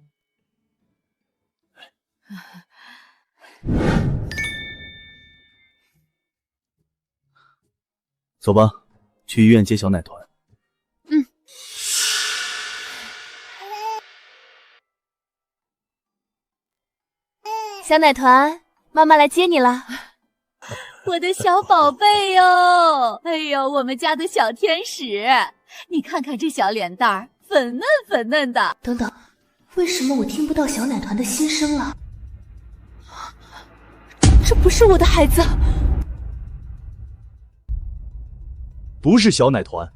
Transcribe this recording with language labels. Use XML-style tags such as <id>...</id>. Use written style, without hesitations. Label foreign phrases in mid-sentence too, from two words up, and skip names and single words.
<zh>走吧，去醫院接小奶團。嗯。小奶團，媽媽來接你了。我的小寶貝喲，哎呦，我們家的小天使，你看看這小臉蛋兒，粉嫩粉嫩的。等等，為什麼我聽不到小奶團的心聲了？這不是我的孩子。不是小奶團。</zh>